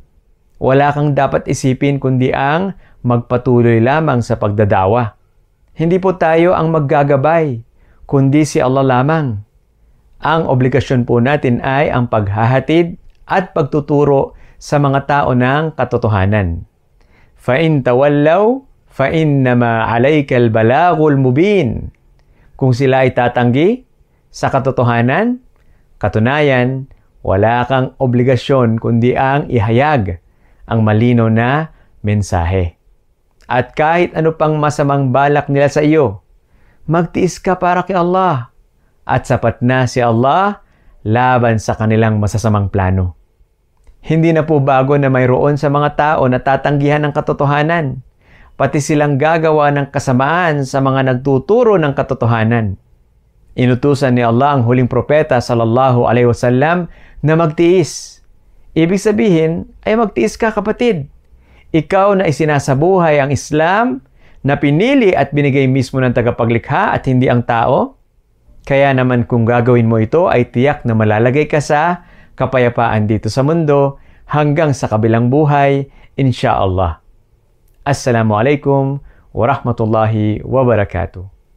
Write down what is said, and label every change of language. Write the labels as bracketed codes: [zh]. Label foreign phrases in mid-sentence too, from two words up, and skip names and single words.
[tl] Wala kang dapat isipin kundi ang magpatuloy lamang sa pagdadawa. Hindi po tayo ang maggagabay, kundi si Allah lamang. Ang obligasyon po natin ay ang paghahatid at pagtuturo sa mga tao ng katotohanan. [ar] فَإِن تَوَلَّوْا فَإِنَّمَا عَلَيْكَ الْبَلَاغُ الْمُبِينُ. [tl] Kung sila ay tatanggi sa katotohanan, katunayan, wala kang obligasyon kundi ang ihayag ang malinaw na mensahe. At kahit ano pang masamang balak nila sa iyo, magtiis ka para kay Allah at sapat na si Allah laban sa kanilang masasamang plano. Hindi na po bago na mayroon sa mga tao na tatanggihan ng katotohanan, pati silang gagawa ng kasamaan sa mga nagtuturo ng katotohanan. Inutusan ni Allah ang huling propeta [ar] صلى الله عليه وسلم [tl] na magtiis. Ibig sabihin ay magtiis ka, kapatid. Ikaw na isinasabuhay ang Islam na pinili at binigay mismo ng tagapaglikha at hindi ang tao. Kaya naman kung gagawin mo ito ay tiyak na malalagay ka sa kapayapaan dito sa mundo hanggang sa kabilang buhay, insyaallah. [ar] السلام عليكم ورحمة الله وبركاته.